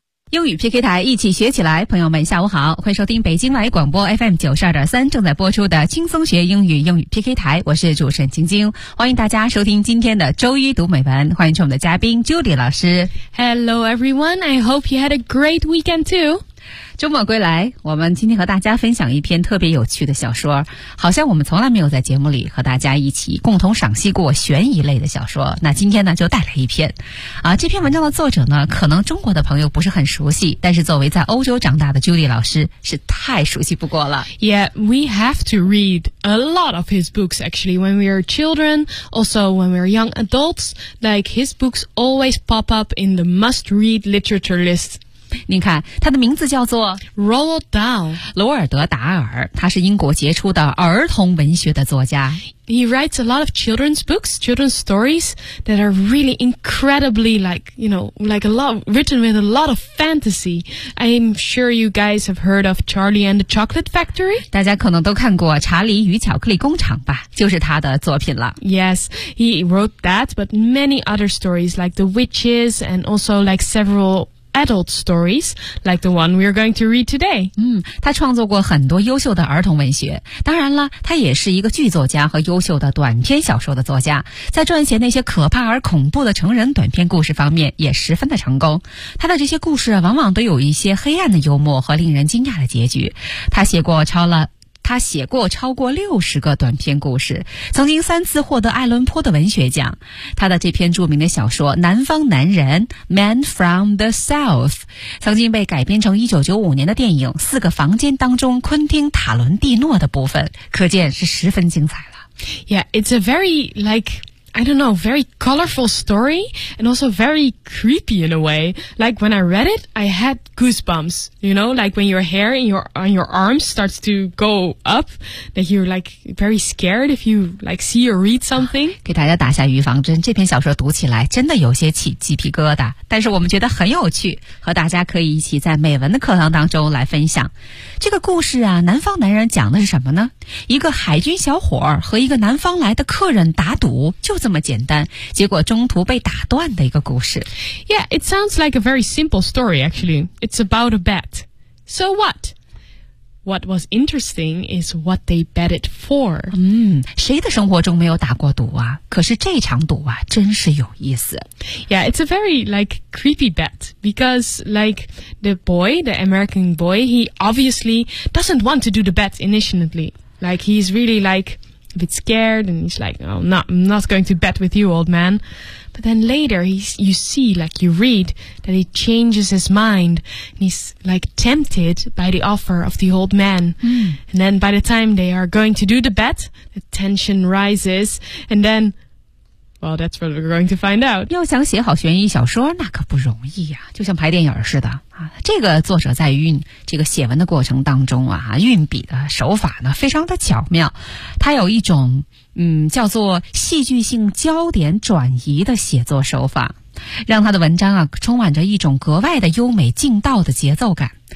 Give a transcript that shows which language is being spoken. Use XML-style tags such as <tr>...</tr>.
<zh>英语 PK 台，一起学起来。朋友们下午好，欢迎收听北京外语广播 FM92.3 正在播出的轻松学英语英语 PK 台，我是主持人晶晶，欢迎大家收听今天的周一读美文，欢迎出我们的嘉宾 Judy 老师。</zh> <en>Hello everyone, I hope you had a great weekend too。</en> <zh>周末归来，我们今天和大家分享一篇特别有趣的小说，好像我们从来没有在节目里和大家一起共同赏析过悬疑类的小说，那今天呢就带来一篇啊。这篇文章的作者呢可能中国的朋友不是很熟悉，但是作为在欧洲长大的 Judy 老师是太熟悉不过了。</zh> <en>Yeah, we have to read a lot of his books actually when we are children, also when we are young adults, like his books always pop up in the must read literature lists</en> <zh>您看，他的名字叫做</zh> <en>Roald Dahl，</en> <zh>罗尔德达尔，他是英国杰出的儿童文学的作家。</zh> <en>He writes a lot of children's books, children's stories that are really incredibly written with a lot of fantasy. I'm sure you guys have heard of Charlie and the Chocolate Factory.</en> <zh>大家可能都看过《查理与巧克力工厂》吧，就是他的作品了。</zh> <en>Yes, he wrote that, but many other stories like The Witches and also like severaladult stories, like the one we're going to read today.</en> <zh>他创作过很多优秀的儿童文学，当然了，他也是一个剧作家和优秀的短篇小说的作家，在撰写那些可怕而恐怖的成人短篇故事方面也十分的成功。他的这些故事往往都有一些黑暗的幽默和令人惊讶的结局。他写过超过60个短篇故事，曾经三次获得艾伦坡的文学奖。他的这篇著名的小说《南方男人》（Man from the South） 曾经被改编成1995年的电影《四个房间》当中昆汀·塔伦蒂诺的部分，可见是十分精彩了。</zh> <en>Yeah, it's a very very colorful story and also very creepy in a way. Like when I read it, I had goosebumps, you know, like when your hair on your arms starts to go up, that you're like very scared if you like see or read something.</en> <zh>给大家打下预防针，这篇小说读起来真的有些起鸡皮疙瘩，但是我们觉得很有趣，和大家可以一起在美文的课堂当中来分享。这个故事啊，南方男人讲的是什么呢？一个海军小伙和一个南方来的客人打赌，就这么简单，结果中途被打断的一个故事。</zh> <en>Yeah, it sounds like a very simple story actually. It's about a bet. So what? What was interesting is what they betted for.</en> <zh>谁的生活中没有打过赌啊？可是这场赌啊，真是有意思。</zh> <en>Yeah, it's a very like creepy bet. Because like the boy, the American boy, he obviously doesn't want to do the bet initially. Like he's really like... a bit scared, and he's like, oh, I'm not going to bet with you, old man. But then later, you read, that he changes his mind, and he's like tempted by the offer of the old man. And then by the time they are going to do the bet, the tension rises, and then... Well, that's what we're going to find out.</en> <zh>要想写好悬疑小说，那可不容易啊，就像拍电影似的啊。这个作者在运这个写文的过程当中啊，运笔的手法呢，非常的巧妙。他有一种叫做戏剧性焦点转移的写作手法，让他的文章啊，充满着一种格外的优美劲道的节奏感。</zh>